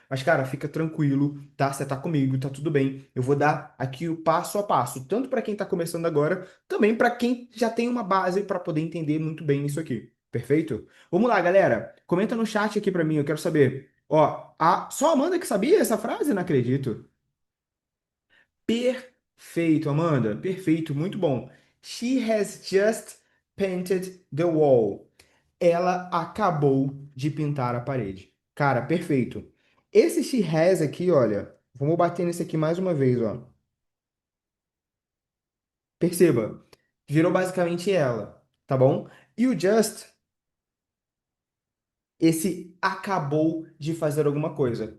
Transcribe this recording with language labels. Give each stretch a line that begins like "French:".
Portuguese: Mas, cara, fica tranquilo, tá? Você tá comigo, tá tudo bem. Eu vou dar aqui o passo a passo, tanto para quem está começando agora, também para quem já tem uma base para poder entender muito bem isso aqui. Perfeito? Vamos lá, galera. Comenta no chat aqui para mim, eu quero saber. Ó, só a Amanda que sabia essa frase? Não acredito. Perfeito, Amanda. Perfeito, muito bom.
English: She has just painted the wall.
Portuguese: Ela acabou de pintar a parede. Cara, perfeito. Esse she has aqui, olha, vamos bater nesse aqui mais uma vez, ó. Perceba, virou basicamente ela, tá bom? E o just, esse acabou de fazer alguma coisa.